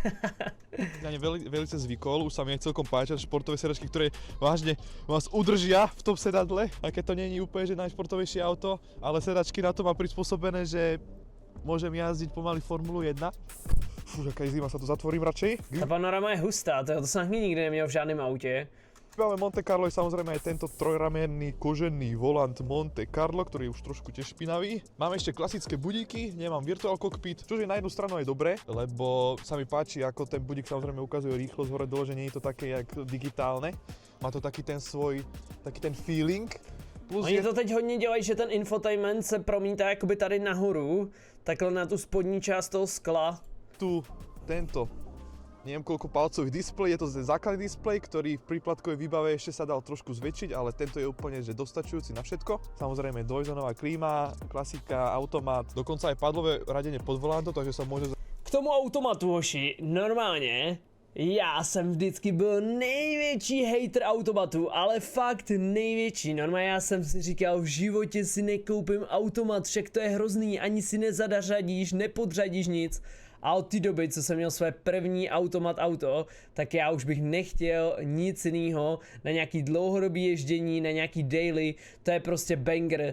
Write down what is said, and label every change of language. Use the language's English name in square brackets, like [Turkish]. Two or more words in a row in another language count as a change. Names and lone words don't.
[Slovak] Ja velice zvykol, už sa mi aj celkom páčia športové sedačky, ktoré vážne vás udržia v tom sedadle. A keď to nie je úplne že najšportovejšie auto, ale sedačky na to má prispôsobené, že môžem jazdiť pomaly Formulu 1. Fú, jaká je zima, sa to zatvorím radšej. [Czech] Ta panorama je hustá, to jsem nikdy neměl v žádném autě. [Slovak] Máme Monte Carlo je samozrejme aj tento trojramenný kožený volant Monte Carlo, ktorý je už trošku tiež špinavý. Mám ešte klasické budíky, nemám [English] virtual cockpit, [Slovak] čo je na jednu stranu aj dobre, lebo sa mi páči, ako ten budík samozrejme ukazuje rýchlosť hore dole, že nie je to také jak digitálne. Má to taký ten svoj, taký ten feeling. Plus [Czech] Oni to teď hodně dělají, že ten infotainment se promítá jakoby tady nahoru, takhle na tu spodní část toho skla. [Slovak] Tu tento neviem koľko palcový displej, je to základný displej, ktorý v príplatkovej výbave ešte sa dal trošku zväčšiť, ale tento je úplne že dostačujúci na všetko. Samozrejme dvojzónová klíma, klasika, automat, dokonca aj padlové radenie pod volantom, takže sa môže... [Czech] K tomu automatu, hoši, normálně Já jsem vždycky byl největší hater automatu, ale fakt největší. Normálně já jsem si říkal, v životě si nekoupím automat, však to je hrozný, ani si nezadařadíš, nepodřadíš nic. A od té doby, co jsem měl své první automat auto, tak já už bych nechtěl nic jiného na nějaký dlouhodobý ježdění, na nějaký daily, to je prostě banger.